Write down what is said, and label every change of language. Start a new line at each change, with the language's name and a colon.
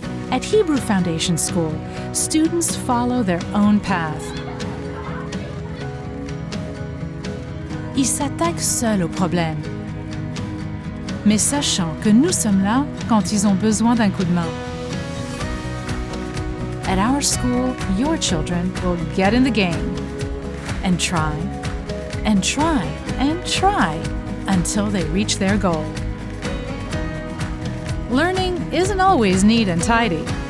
English: At Hebrew Foundation School, students follow their own path.
French: Ils s'attaquent seuls aux problèmes, mais sachant que nous sommes là quand ils ont besoin d'un coup de main.
English: At our school, your children will get in the game and try and try and try until they reach their goal. Learning isn't always neat and tidy.